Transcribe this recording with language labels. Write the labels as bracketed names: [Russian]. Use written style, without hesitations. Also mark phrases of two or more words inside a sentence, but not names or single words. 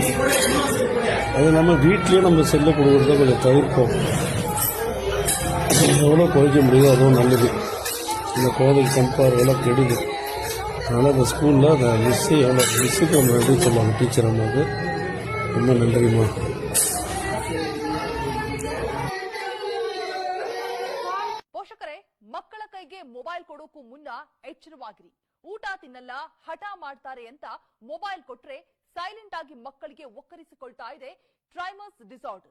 [Tamil] அது இல்லாமல் வீட்லேயும் நம்ம செல்லு கொடுக்குறத கொஞ்சம் தவிர்ப்போம். எவ்வளோ குறைக்க முடியுதோ அதுவும் நல்லது. இந்த குழந்தைக்கு கண்பார்வையெல்லாம் கெடுது. அதனால் அந்த ஸ்கூலில் அந்த மிஸ்ஸுக்கு நம்ம நன்றி சொல்லுவாங்க. டீச்சர் அம்மாவுக்கு ரொம்ப நன்றிம்மா. [Kannada] ಪೋಷಕರೇ, ಮಕ್ಕಳ ಕೈಗೆ ಮೊಬೈಲ್ ಕೊಡೋಕು ಮುನ್ನ ಎಚ್ಚರವಾಗಿರಿ. ಊಟ ತಿನ್ನಲ್ಲ, ಹಠ ಮಾಡ್ತಾರೆ ಅಂತ ಮೊಬೈಲ್ ಕೊಟ್ರೆ ಸೈಲೆಂಟ್ ಆಗಿ ಮಕ್ಕಳಿಗೆ ಒಕ್ಕರಿಸಿಕೊಳ್ತಾ ಇದೆ [English] tremors disorder.